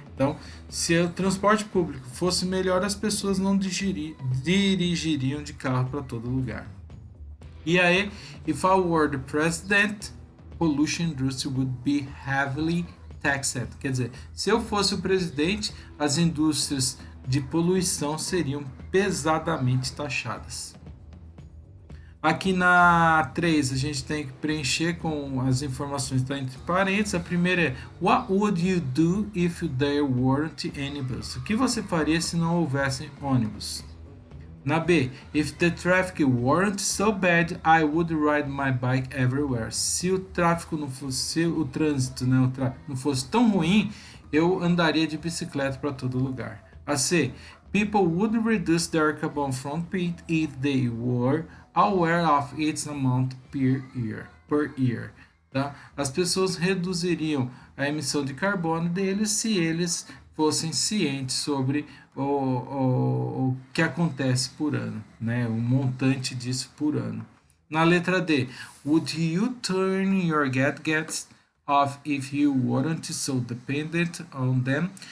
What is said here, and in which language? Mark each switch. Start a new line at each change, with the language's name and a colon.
Portuguese: Então, se o transporte público fosse melhor, as pessoas não dirigiriam de carro para todo lugar. E aí,
English: if I were the president, pollution industry would be heavily taxed.
Portuguese: Quer dizer, se eu fosse o presidente, as indústrias de poluição seriam pesadamente taxadas. Aqui na 3 a gente tem que preencher com as informações que estão entre parênteses. A primeira é
English: what would you do if there weren't any bus?
Portuguese: O que você faria se não houvesse ônibus? Na B,
English: if the traffic weren't so bad, I would ride my bike everywhere.
Portuguese: Se o tráfego não fosse, o trânsito, né, não fosse tão ruim, eu andaria de bicicleta para todo lugar. A C,
English: people would reduce their carbon footprint if they were aware of its amount per year.
Portuguese: Tá? As pessoas reduziriam a emissão de carbono deles se eles fossem cientes sobre o que acontece por ano, né? O montante disso por ano. Na letra D,
English: would you turn your gadgets off if you weren't so dependent on them?